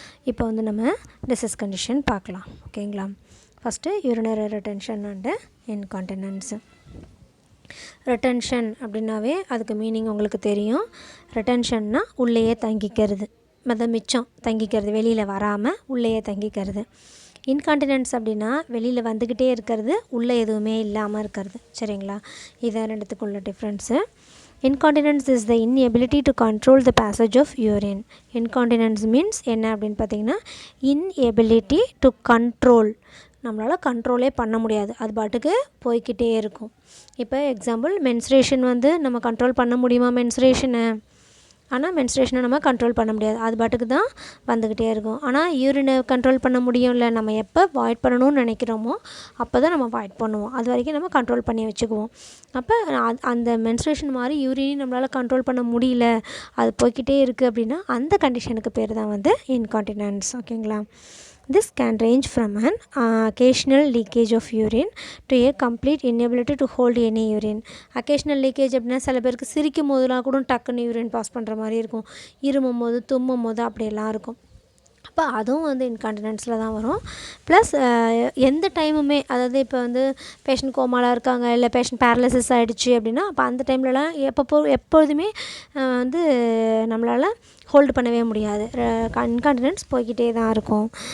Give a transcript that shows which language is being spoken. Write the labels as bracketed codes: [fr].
[ta] இப்போ வந்து நம்ம டிசீஸ் கண்டிஷன் பார்க்கலாம். ஓகேங்களா? [en] First urinary retention and incontinence. [ta] ரெட்டென்ஷன் அப்படின்னாவே அதுக்கு மீனிங் உங்களுக்கு தெரியும். ரெட்டென்ஷன்னா உள்ளேயே தங்கிக்கிறது, மிச்சம் தங்கிக்கிறது, வெளியில் வராமல் உள்ளேயே தங்கிக்கிறது. இன்கான்டினன்ஸ் அப்படின்னா வெளியில் வந்துக்கிட்டே இருக்கிறது, உள்ளே எதுவுமே இல்லாமல் இருக்கிறது. சரிங்களா? இதான் ரெண்டுத்துக்குள்ள difference. [en] Incontinence is the inability to control the passage of urine. [ta] Incontinence means என்ன அப்படின்னு பார்த்தீங்கன்னா [en] inability to control, [ta] நம்மளால் கண்ட்ரோலே பண்ண முடியாது, அது பாட்டுக்கு போய்கிட்டே இருக்கும். இப்போ எக்ஸாம்பிள் மென்ஸ்ட்ரேஷன் வந்து நம்ம கண்ட்ரோல் பண்ண முடியுமா மென்ஸ்ட்ரேஷனை? ஆனால் மென்ஸ்ட்ரேஷனை நம்ம கண்ட்ரோல் பண்ண முடியாது, அது பாட்டுக்கு தான் வந்துக்கிட்டே இருக்கும். ஆனால் யூரினை கண்ட்ரோல் பண்ண முடியும்ல, நம்ம எப்போ வாய்ட் பண்ணணும்னு நினைக்கிறோமோ அப்போ தான் நம்ம வாய்ட் பண்ணுவோம், அது வரைக்கும் நம்ம கண்ட்ரோல் பண்ணி வச்சுக்குவோம். அப்போ அந்த மென்ஸ்ட்ரேஷன் மாதிரி யூரினையும் நம்மளால் கண்ட்ரோல் பண்ண முடியல, அது போய்கிட்டே இருக்குது அப்படின்னா அந்த கண்டிஷனுக்கு பேர் தான் வந்து இன்கான்டினன்ஸ். ஓகேங்களா? [en] This can range from an occasional leakage of urine to a complete inability to hold any urine. [ta] Occasional leakage அப்படின்னா சில பேருக்கு சிரிக்கும் போதெல்லாம் கூட டக்குன்னு யூரின் பாஸ் பண்ணுற மாதிரி இருக்கும், இருமும் போது தும்மும் போது அப்படியெல்லாம் இருக்கும். அப்போ அதுவும் வந்து இன்கான்டினன்ஸில் தான் வரும். ப்ளஸ் எந்த டைமுமே, அதாவது இப்போ வந்து பேஷண்ட் கோமாவில் இருக்காங்க, இல்லை பேஷண்ட் பேரலிசிஸ் ஆகிடுச்சு அப்படின்னா அப்போ அந்த டைம்லலாம் எப்பொழுதுமே வந்து நம்மளால் ஹோல்டு பண்ணவே முடியாது, இன்கான்டினன்ஸ் போய்கிட்டே தான் இருக்கும்.